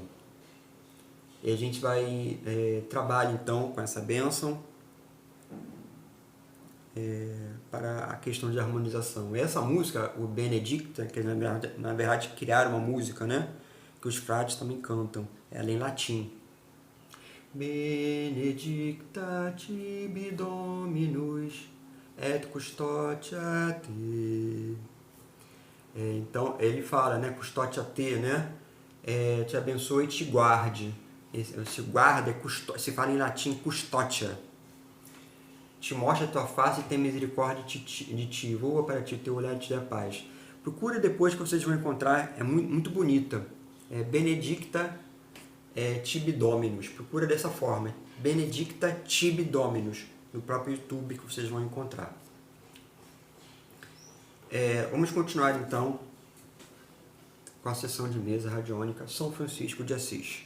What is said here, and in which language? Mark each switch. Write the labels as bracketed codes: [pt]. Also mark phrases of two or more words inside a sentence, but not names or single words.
[pt] E a gente vai trabalhar então com essa bênção para a questão de harmonização. Essa música, o Benedicta, que na verdade criaram uma música, né, que os frades também cantam, ela é em latim. [la] Benedicta tibi Dominus et custodia te. [pt] Então ele fala, né, [la] custodia te, [pt] né, te abençoe e te guarde. Esse guarda se fala em latim custodia. Te mostra a tua face e tem misericórdia de ti. Voa para ti o teu olhar e te dê a paz. Procura depois que vocês vão encontrar, é muito, muito bonita. [la] Benedicta tibi Dominus. [pt] Procura dessa forma. [la] Benedicta tibi Dominus. [pt] No próprio YouTube que vocês vão encontrar. Vamos continuar então com a sessão de mesa radiônica São Francisco de Assis.